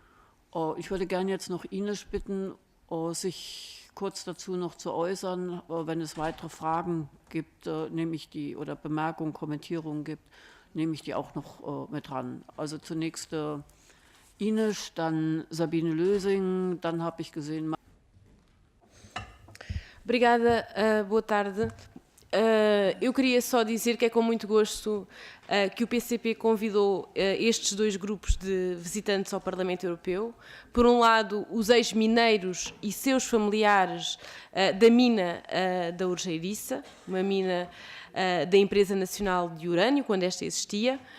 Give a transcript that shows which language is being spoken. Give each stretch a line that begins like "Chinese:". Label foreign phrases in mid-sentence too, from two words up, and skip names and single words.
German: Ich würde gerne jetzt noch Ines bitten, sich kurz dazu noch zu äußern. Wenn es weitere Fragen gibt, nehme ich die, oder Bemerkungen, Kommentierungen gibt, nehme ich die auch noch mit ran. Also zunächst Ines, dann Sabine Lösing, dann habe ich gesehen...
Portuguese: Obrigada, boa tarde. Eu queria só dizer que é com muito gosto que o PCP convidou estes dois grupos de visitantes ao Parlamento Europeu. Por um lado, os ex-mineiros e seus familiares da mina da Urgeiriça, uma mina da Empresa Nacional de Urânio, quando esta existia,